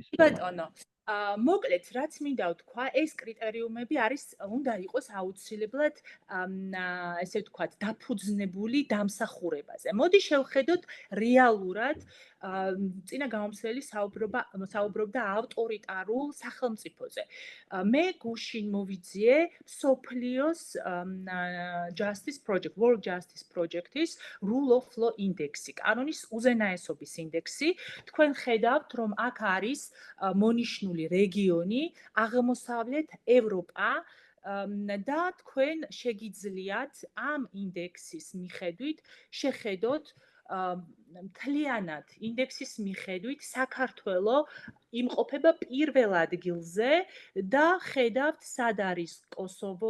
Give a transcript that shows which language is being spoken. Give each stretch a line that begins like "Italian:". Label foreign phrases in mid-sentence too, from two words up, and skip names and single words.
Georgian: კი ბატონო, მოკლედ რაც მინდა ვთქვა, ეს კრიტერიუმები უნდა იყოს აუცილებლად ესე ვთქვათ, დაფუძნებული დამსახურებაზე. მოდი შევხედოთ რეალურად წინა გამომცემელი საუბრობდა ავტორიტარულ სახელმწიფოზე. მე გუშინ მოვიძიე მსოფლიოს Justice Project, World Justice Project-ის Rule of Law Index-ი, კანონის უზენაესობის ინდექსი. თქვენ ხედავთ, რომ აქ არის მონიშნული რეგიონი აღმოსავლეთ ევროპა და თქვენ შეგიძლიათ ამ ინდექსის მიხედვით შეხედოთ მთლიანად ინდექსის მიხედვით საქართველო იმყოფება პირველ ადგილზე და ხედავთ სად არის კოსოვო,